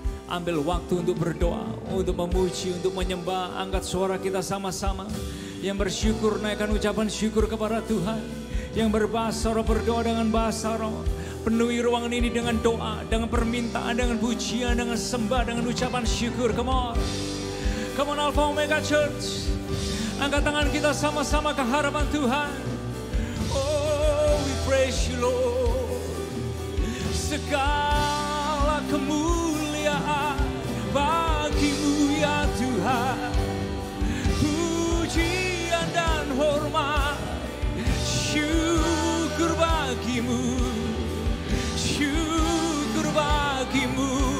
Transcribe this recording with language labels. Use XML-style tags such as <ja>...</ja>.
<id>Ambil waktu untuk berdoa, untuk memuji, untuk menyembah. Angkat suara kita sama-sama. Yang bersyukur naikkan ucapan syukur kepada Tuhan. Yang berbahasa roh berdoa dengan bahasa roh. Penuhi ruangan ini dengan doa, dengan permintaan, dengan pujian, dengan sembah, dengan ucapan syukur.</id> <en>Come on. Come on Alpha Omega Church.</en> <id>Angkat tangan kita sama-sama ke hadapan Tuhan.</id> <en>Oh, we praise you Lord.</en> <id>Segala kemuliaan bagi-Mu ya Tuhan, pujian dan hormat, syukur bagi-Mu, syukur bagi-Mu.</id>